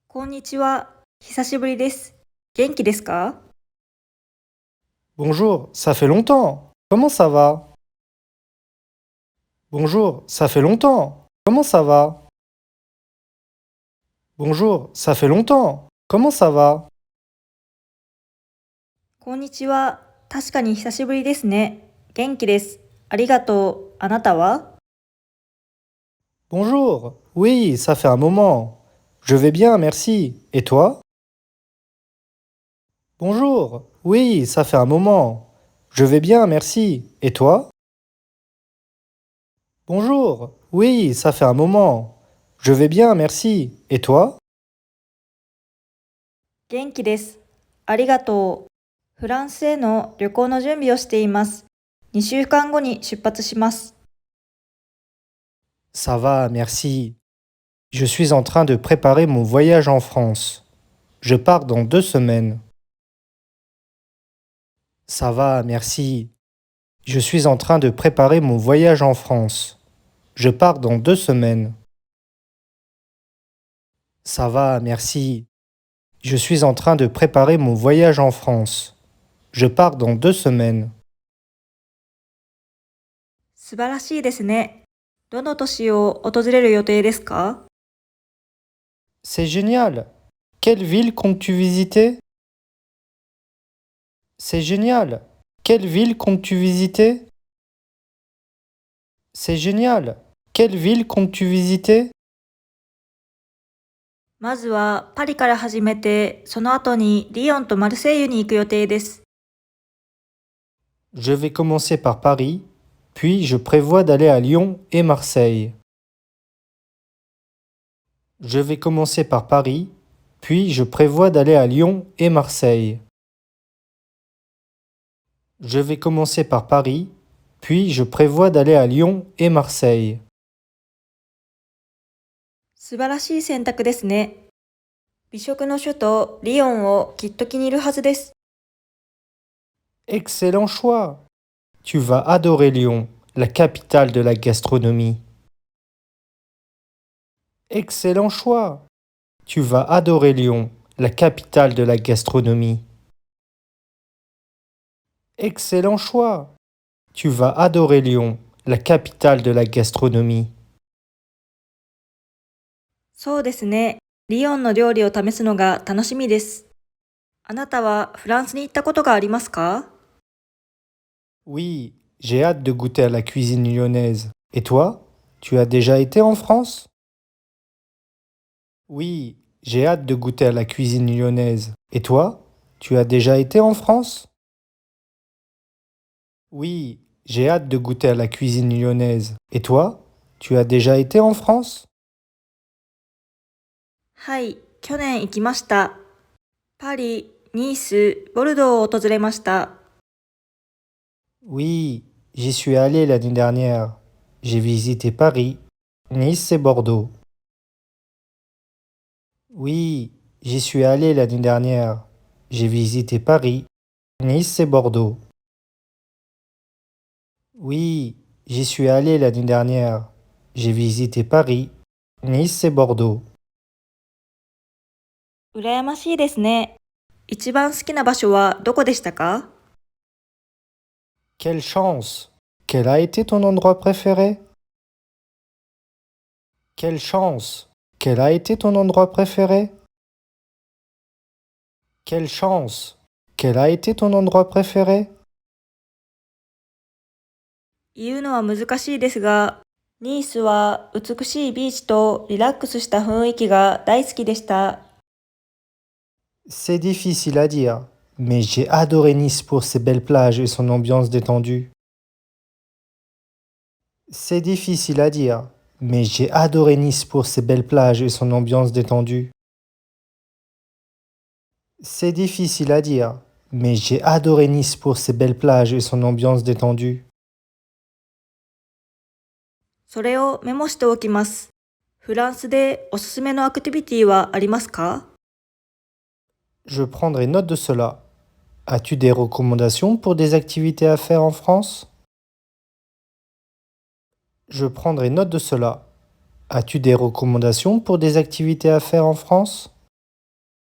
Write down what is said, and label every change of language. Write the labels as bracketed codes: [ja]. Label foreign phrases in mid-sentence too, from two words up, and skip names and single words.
[ja] んにちは。久しぶりです。元気ですか？ [fr] Bonjour, ça fait longtemps. Comment ça va? Bonjour, ça fait longtemps. Comment ça va? Bonjour, ça fait longtemps. Comment ça va? [ja] こんにちは。確かに久しぶりですね。元気です。ありがとう。あなたは？ [fr] Bonjour, oui, ça fait un moment. Je vais bien, merci. Et toi? Bonjour, oui, ça fait un moment. Je vais bien, merci. Et toi? Bonjour, oui, ça fait un moment. Je vais bien, merci. Et toi? [ja] 元気です。ありがとう。フランスへの旅行の準備をしています。2週間後に出発します。 [fr] Ça va, merci. Je suis en train de préparer mon voyage en France. Je pars dans 2 semaines. Ça va, merci. Je suis en train de préparer mon voyage en France. Je pars dans 2 semaines. Ça va, merci. Je suis en train de préparer mon voyage en France. Je pars dans 2 semaines. [ja] 素晴らしいですね。どの都市を訪れる予定ですか？ [fr] C'est génial. Quelle ville comptes-tu visiter? C'est génial. Quelle ville comptes-tu visiter? C'est génial. Quelle ville comptes-tu visiter? [ja] まずはパリから始めて、その後にリヨンとマルセイユに行く予定です。 [fr] Je vais commencer par Paris, puis je prévois d'aller à Lyon et Marseille. Je vais commencer par Paris, puis je prévois d'aller à Lyon et Marseille. Je vais commencer par Paris, puis je prévois d'aller à Lyon et Marseille. [ja] 素晴らしい選択ですね。美食の首都リヨンをきっと気に入るはずです。 [fr] Excellent choix. Tu vas adorer Lyon, la capitale de la gastronomie. Excellent choix. Tu vas adorer Lyon, la capitale de la gastronomie. Excellent choix. Tu vas adorer Lyon, la capitale de la gastronomie. [ja] そうですね。リヨンの料理を試すのが楽しみです。あなたはフランスに行ったことがありますか？ [fr] Oui, j'ai hâte de goûter à la cuisine lyonnaise. Et toi, tu as déjà été en France? Oui, j'ai hâte de goûter à la cuisine lyonnaise. Et toi, tu as déjà été en France? Oui, j'ai hâte de goûter à la cuisine lyonnaise. Et toi, tu as déjà été en France? [ja] はい、去年行きました。パリ、ニース、ボルドーを訪れました。 [fr] Oui, j'y suis allé l'année dernière. J'ai visité Paris, Nice et Bordeaux. Oui, j'y suis allé l'année dernière. J'ai visité Paris, Nice et Bordeaux. Oui, j'y suis allé l'année dernière. J'ai visité Paris, Nice et Bordeaux. [ja] 羨ましいですね。一番好きな場所はどこでしたか？ [fr] Quelle chance! Quel a été ton endroit préféré? Quelle chance! Quel a été ton endroit préféré? Quelle chance! Quel a été ton endroit préféré? [ja] 言うのは難しいですが、ニースは美しいビーチとリラックスした雰囲気が大好きでした。 [fr] C'est difficile à dire, mais j'ai adoré Nice pour ses belles plages et son ambiance détendue. C'est difficile à dire, mais j'ai adoré Nice pour ses belles plages et son ambiance détendue. C'est difficile à dire, mais j'ai adoré Nice pour ses belles plages et son ambiance détendue. [ja] それをメモしておきます。フランスでおすすめのアクティビティはありますか？ [fr] Je prendrai note de cela. As-tu des recommandations pour des activités à faire en France? Je prendrai note de cela. As-tu des recommandations pour des activités à faire en France?